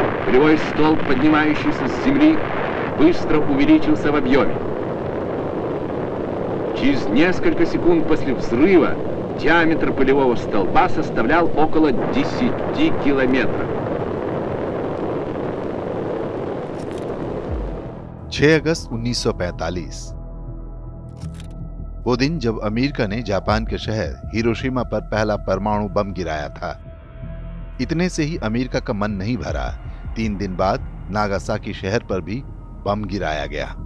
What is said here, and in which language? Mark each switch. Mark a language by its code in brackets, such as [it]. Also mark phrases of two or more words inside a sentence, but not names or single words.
[ru] Полевой столб, поднимающийся с земли, быстро увеличился в объеме. Через несколько секунд после взрыва диаметр полевого столба составлял около 10 километров. [hi] 6 अगस्त 1945 वो दिन जब अमेरिका ने जापान के शहर हिरोशिमा पर पहला परमाणु बम गिराया था। इतने से ही अमेरिका का मन नहीं भरा। 3 दिन बाद नागासाकी शहर पर भी बम गिराया गया।